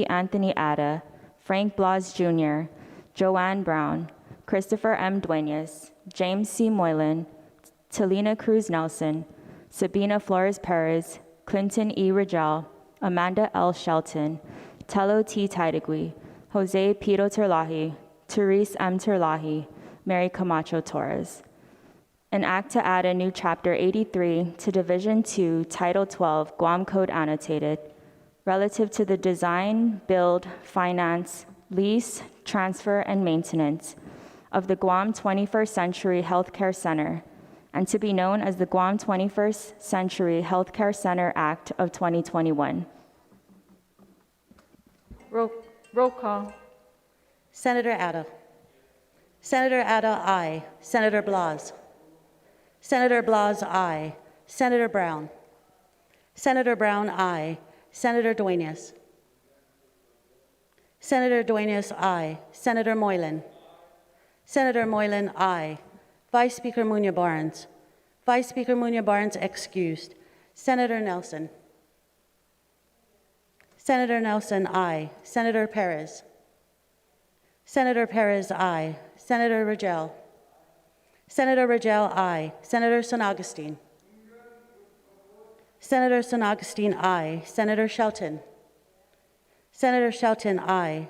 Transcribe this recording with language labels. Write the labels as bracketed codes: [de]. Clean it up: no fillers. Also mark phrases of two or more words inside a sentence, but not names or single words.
[en] Anthony Ada, Frank Blas Jr., Joanne Brown, Christopher M. Dueñas, James C. Moylan, Talina Cruz Nelson, Sabina Flores Perez, Clinton E. Rangel, Amanda L. Shelton, Tello T. Titlegy, Jose Pito Terlahi, Therese M. Terlahi, Mary Camacho Torres. An act to add a new Chapter 83 to Division 2, Title 12, Guam Code Annotated, relative to the design, build, finance, lease, transfer, and maintenance of the Guam 21st Century Healthcare Center, and to be known as the Guam 21st Century Healthcare Center Act of 2021. Roll call. Senator Ada. Senator Ada, aye. Senator Blas. Senator Blas, aye. Senator Brown. Senator Brown, aye. Senator Dueñas. Senator Dueñas, aye. Senator Moylan. Senator Moylan, aye. Vice Speaker Muñoz Barnes. Vice Speaker Muñoz Barnes excused. Senator Nelson. Senator Nelson, aye. Senator Perez. Senator Perez, aye. Senator Rangel. Senator Rangel, aye. Senator San Agustin. Senator San Agustin, aye. Senator Shelton. Senator Shelton, aye.